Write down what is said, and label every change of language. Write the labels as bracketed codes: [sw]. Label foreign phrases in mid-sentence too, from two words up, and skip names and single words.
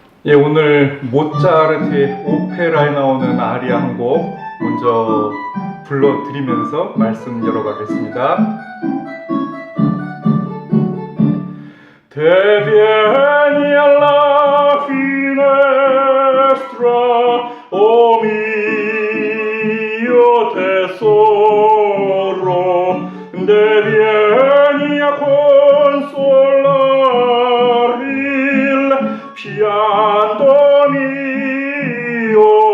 [ko] 예, 오늘 모차르트의 오페라에 나오는 아리아 한 곡 먼저 불러드리면서 말씀 열어가겠습니다. [it] Devieni alla finestra, o mio tesoro, devieni a consolar il pianto mio.